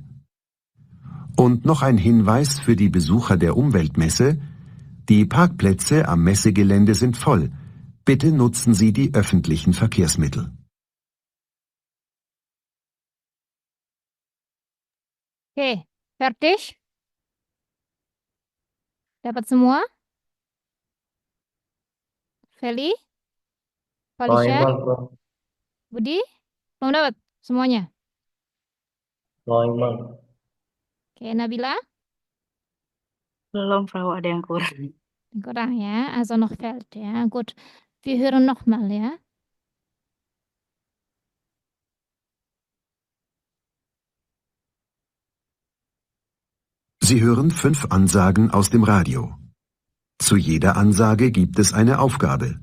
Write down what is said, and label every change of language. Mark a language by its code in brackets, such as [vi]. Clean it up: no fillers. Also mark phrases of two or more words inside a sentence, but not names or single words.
[de] Und noch ein Hinweis für die Besucher der Umweltmesse. Die Parkplätze am Messegelände sind voll. Bitte nutzen Sie die öffentlichen Verkehrsmittel. [id] Oke, fertig? Dapat semua? Feli? Felicia? Bang. Budi? Belum dapat semuanya? Bang. Oke, Nabila? Belum, Frau, ada yang kurang. Kurang ya, [de] also noch fehlt ja. Gut, wir hören nochmal ja. Sie hören 5 Ansagen aus dem Radio. Zu jeder Ansage gibt es eine Aufgabe.